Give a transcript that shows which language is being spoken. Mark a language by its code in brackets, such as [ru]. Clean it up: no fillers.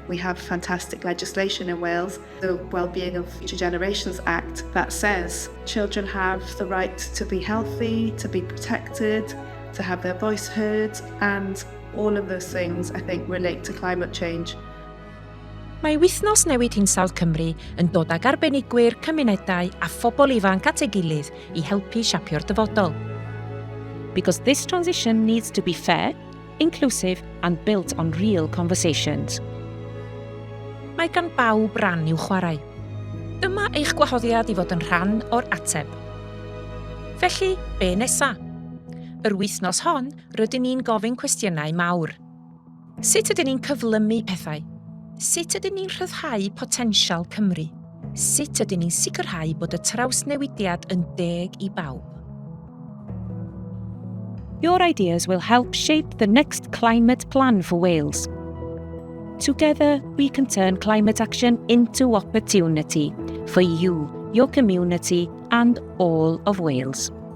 [en] We have fantastic legislation in Wales, the Wellbeing of Future Generations Act, that says children have the right to be healthy, to be protected, to have their voice heard, and all of those things, I think, relate to climate change. [cy] Mae Wythnos Hinsawdd Cymru yn dod ag arbenigwyr, cymunedau a phobl ifanc at ei gilydd i helpu siapio'r dyfodol. [en] Because this transition needs to be fair, inclusive and built on real conversations. [cy] Mae gan bawb ran i'w chwarae. Dyma eich gwahoddiad i fod yn rhan o'r ateb. Felly, be nesa? Yr wythnos hon, rydyn ni'n gofyn cwestiynau mawr. Sut ydyn ni'n cyflymu pethau? Sut ydyn ni'n rhyddhau potensial Cymru? Sut ydyn ni'n sicrhau bod y trawsnewidiad yn deg i bawb? [en] Your ideas will help shape the next climate plan for Wales. Together, we can turn climate action into opportunity for you, your community, and all of Wales.